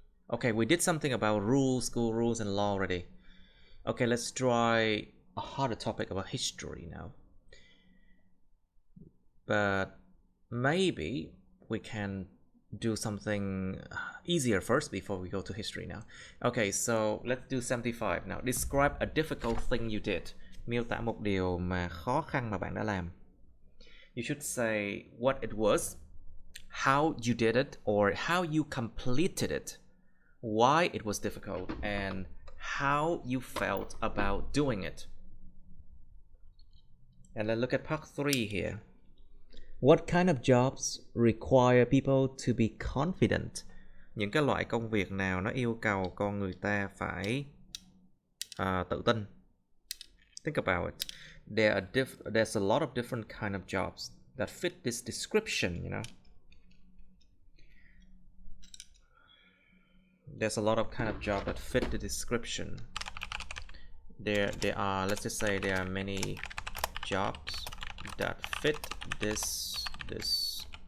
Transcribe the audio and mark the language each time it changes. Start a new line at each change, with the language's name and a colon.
English: Okay, we did something about rules, school rules and law already. Okay, let's try a harder topic about history now. But maybe we can do something easier first before we go to history now. Okay, so let's do 75 now. Describe a difficult thing you did.
Vietnamese: Miêu tả một điều mà khó khăn mà bạn đã làm.
English: You should say what it was, how you did it, or how you completed it, why it was difficult, and how you felt about doing it. And let's look at part 3 here. What kind of jobs require people to be confident?
Vietnamese: Những cái loại công việc nào nó yêu cầu con người ta phải tự tin?
English: Think about it. There's a lot of different kind of jobs that fit this description, you know. There's a lot of kind of job that fit the description. There are, let's just say there are many jobs that fit this description.